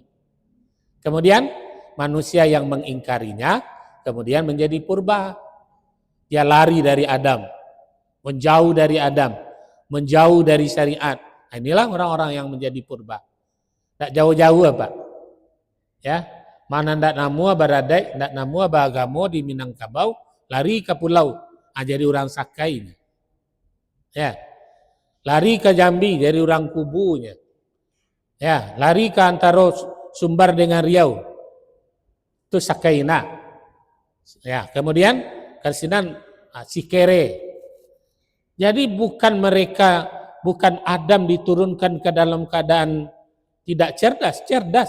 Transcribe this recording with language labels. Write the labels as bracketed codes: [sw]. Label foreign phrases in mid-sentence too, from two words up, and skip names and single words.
[id] Kemudian manusia yang mengingkarinya kemudian menjadi purba. Dia lari dari Adam, menjauh dari Adam, menjauh dari syariat. Nah, inilah orang-orang yang menjadi purba. Tak jauh-jauh apa? [min] Ya, mana ndak namu baradai, ndak namu agamo di Minangkabau, lari ke pulau, jadi orang Sakai. [id] Ya. Lari ke Jambi dari orang Kubunya. Ya, lari ke antara Sumbar dengan Riau. Itu Sakaina. Ya, kemudian Karsinan Sikere. Jadi bukan Adam diturunkan ke dalam keadaan tidak cerdas, cerdas.